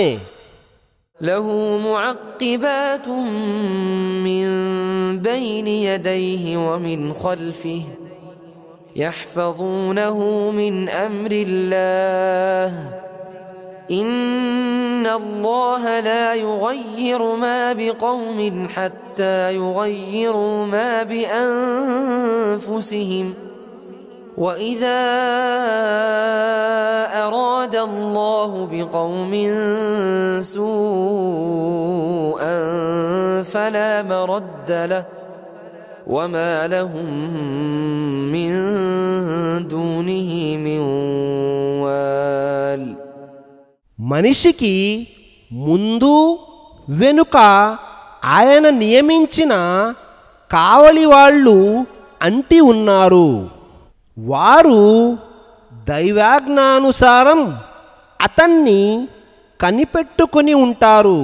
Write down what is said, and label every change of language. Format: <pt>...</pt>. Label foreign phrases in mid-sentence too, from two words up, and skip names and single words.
<ar>له معقبات من بين يديه ومن خلفه يحفظونه من أمر الله. إن الله لا يغير ما بقوم حتى يغيروا ما بأنفسهم. وإذا أراد الله بقوم سوءا فلا مرد له وما لهم من دونه من وال.</ar> <te>మనిషికి ముందు వెనుక ఆయన నియమించిన కావలి వాళ్ళు అంటి ఉన్నారు. వారు దైవాజ్ఞానుసారం అతన్ని కనిపెట్టుకొని ఉంటారు.</te>